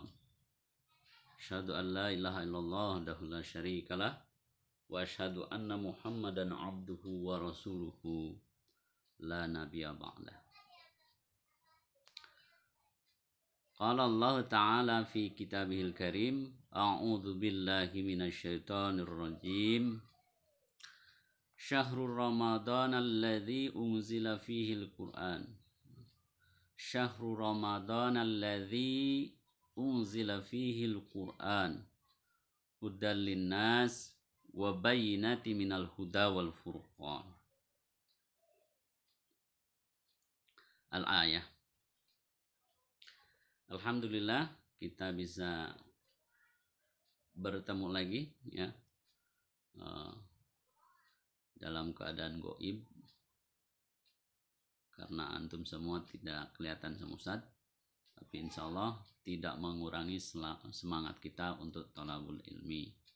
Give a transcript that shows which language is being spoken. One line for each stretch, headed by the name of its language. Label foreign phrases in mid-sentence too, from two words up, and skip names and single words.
Arabic: أشهد أن لا إله إلا الله وحده لا شريك له وأشهد أن محمدا عبده ورسوله لا نبي بعده. قال الله تعالى في كتابه الكريم أعوذ بالله من الشيطان الرجيم. شهر رمضان الذي أنزل فيه القرآن. شهر رمضان الذي أنزل فيه القرآن. هدى للناس وبينات من الهدى والفرقان. الآية.
Indonesian: Alhamdulillah kita bisa bertemu lagi ya dalam keadaan goib karena antum semua tidak kelihatan sama Ustaz, tapi
Arabic: إن شاء الله
Indonesian: tidak mengurangi semangat kita untuk
Arabic: طلب العلم.